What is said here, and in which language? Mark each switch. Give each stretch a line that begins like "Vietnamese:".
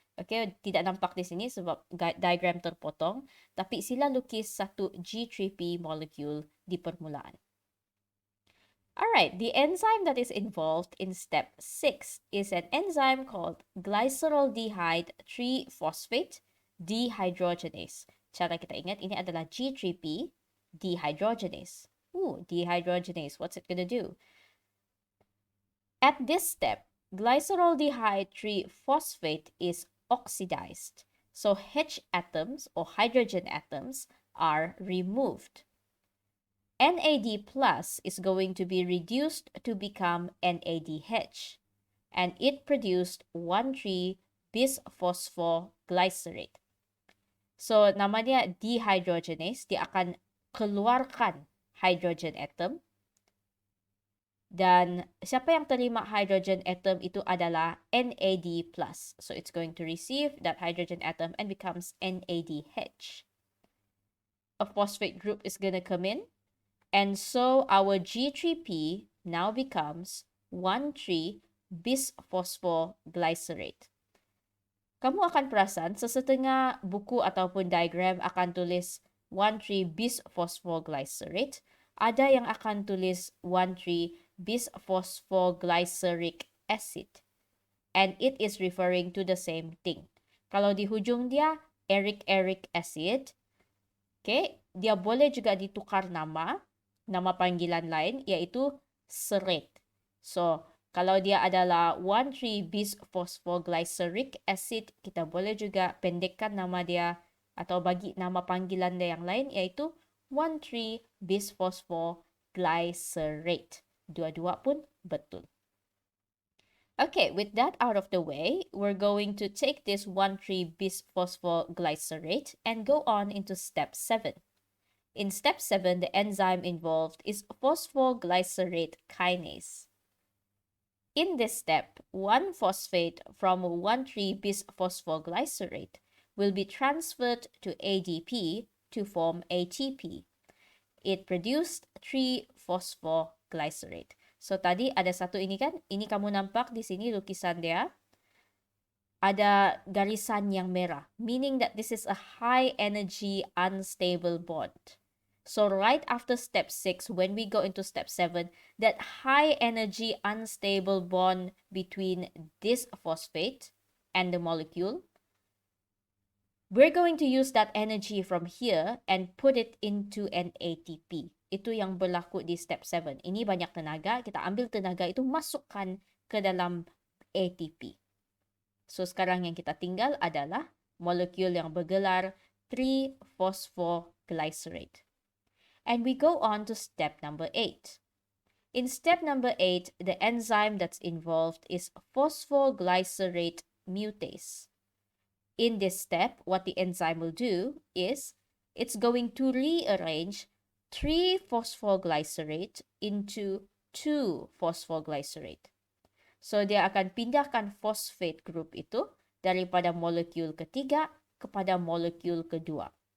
Malay: Okay, tidak nampak di sini sebab diagram terpotong, tapi sila lukis satu G3P molecule di permulaan.
English: Alright, the enzyme that is involved in step 6 is an enzyme called glyceraldehyde 3-phosphate dehydrogenase.
Malay: Cara kita ingat, ini adalah G3P dehydrogenase.
English: Dehydrogenase, what's it gonna do? At this step, glyceraldehyde 3-phosphate is oxidized. So H atoms or hydrogen atoms are removed. NAD plus is going to be reduced to become NADH, and it produced 1,3-bisphosphoglycerate.
Malay: So nama dia dehydrogenase, dia akan keluarkan hydrogen atom. Dan siapa yang terima hydrogen atom itu adalah NAD+.
English: So it's going to receive that hydrogen atom and becomes NADH. A phosphate group is going to come in. And so our G3P now becomes 1,3-bisphosphoglycerate.
Malay: Kamu akan perasan sesetengah buku ataupun diagram akan tulis 1,3-bisphosphoglycerate. Ada yang akan tulis 1,3-bisphosphoglyceric acid.
English: And it is referring to the same thing.
Malay: Kalau di hujung dia, eric acid. Okay, dia boleh juga ditukar nama panggilan lain, iaitu serate. So, kalau dia adalah 1,3-bisphosphoglyceric acid, kita boleh juga pendekkan nama dia atau bagi nama panggilan dia yang lain, iaitu 1,3-bisphosphoglycerate. Dua-dua pun betul.
English: Okay, with that out of the way, we're going to take this 1,3-bisphosphoglycerate and go on into step 7. In step 7, the enzyme involved is phosphoglycerate kinase. In this step, one phosphate from 1,3-bisphosphoglycerate will be transferred to ADP to form ATP. It produced 3-phosphoglycerate.
Malay: So tadi ada satu ini kan, ini kamu nampak di sini lukisan dia. Ada garisan yang merah,
English: meaning that this is a high energy unstable bond. So right after step 6, when we go into step 7, that high energy unstable bond between this phosphate and the molecule, we're going to use that energy from here and put it into an ATP.
Malay: Itu yang berlaku di step 7. Ini banyak tenaga, kita ambil tenaga itu masukkan ke dalam ATP. So sekarang yang kita tinggal adalah molekul yang bergelar 3-phosphoglycerate.
English: And we go on to step number 8. In step number 8, the enzyme that's involved is phosphoglycerate mutase. In this step, what the enzyme will do is it's going to rearrange 3-phosphoglycerate into 2-phosphoglycerate.
Malay: So dia akan pindahkan phosphate group itu daripada molekul ketiga kepada molekul kedua.